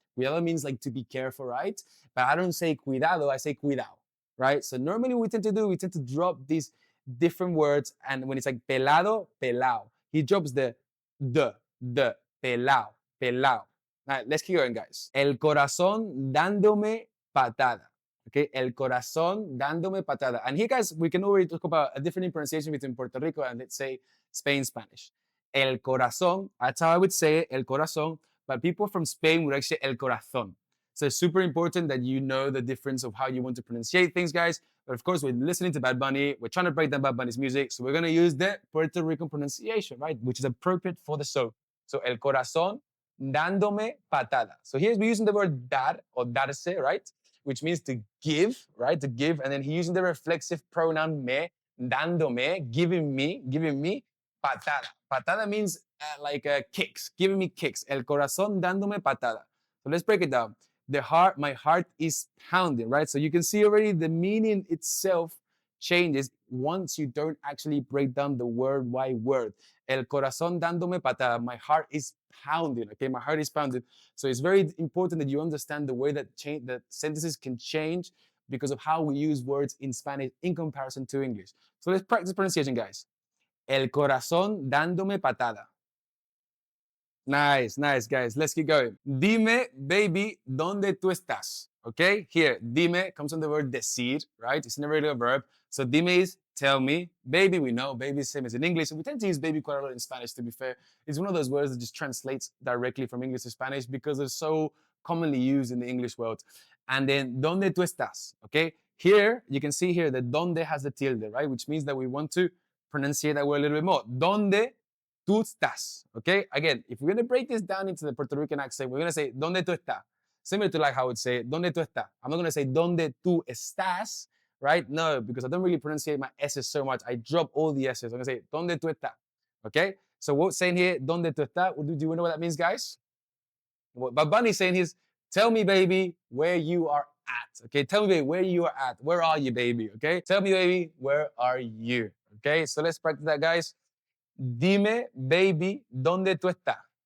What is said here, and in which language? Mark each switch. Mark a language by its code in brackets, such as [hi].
[en] Cuidado means like to be careful, right? But I don't say cuidado, I say cuidao, right? So normally we tend to drop these different words, and when it's like pelado, pelao, he drops the, pelao, pelao. All right, let's keep going, guys. [es] El corazón dándome patada. Okay, el corazón dándome patada. [en] And here, guys, we can already talk about a different pronunciation between Puerto Rico and, let's say, Spain Spanish. El corazón, that's how I would say it, el corazón, but people from Spain would actually say el corazón. So it's super important that you know the difference of how you want to pronunciate things, guys. But of course, we're listening to Bad Bunny. We're trying to break down Bad Bunny's music. So we're going to use the Puerto Rican pronunciation, right? Which is appropriate for the song. [es] So, el corazón dándome patada. [en] So here's we're using the word dar or darse, right? Which means to give, right? To give. And then he's using the reflexive pronoun me, dándome, giving me patada. Patada means like kicks, giving me kicks. [es] El corazón dándome patada. [en] So let's break it down. My heart is pounding, right? So you can see already the meaning itself changes once you don't actually break down the word by word. [es] El corazón dándome patada. [en] My heart is pounding, okay? My heart is pounding. So it's very important that you understand the way that sentences can change because of how we use words in Spanish in comparison to English. So let's practice pronunciation, guys. [es] El corazón dándome patada. [en] Nice, nice, guys. Let's keep going. [es] Dime, baby, ¿dónde tú estás? [en] Okay, here, dime comes from the word decir, right? It's an irregular verb. So dime is tell me. Baby, we know. Baby is same as in English. And we tend to use baby quite a lot in Spanish, to be fair. It's one of those words that just translates directly from English to Spanish because they're so commonly used in the English world. And then, [es] ¿dónde tú estás? [en] Okay, here, you can see here that donde has the tilde, right? Which means that we want to pronunciate that word a little bit more. [es] ¿Dónde tú estás? [en] Okay, again, if we're going to break this down into the Puerto Rican accent, we're going to say, ¿dónde tú estás? Similar to like how I would say, [es] ¿dónde tú estás? [en] I'm not going to say, ¿dónde tú estás? Right? No, because I don't really pronunciate my S's so much. I drop all the S's. I'm going to say, [es] ¿dónde tú estás? [en] Okay? So what's saying here, [es] ¿dónde tú estás? [en] Do you know what that means, guys? What Bad Bunny's saying is, tell me, baby, where you are at. Okay? Tell me, baby, where you are at. Where are you, baby? Okay? Tell me, baby, where are you? Okay? So let's practice that, guys. [es] Dime, baby, ¿dónde tú estás?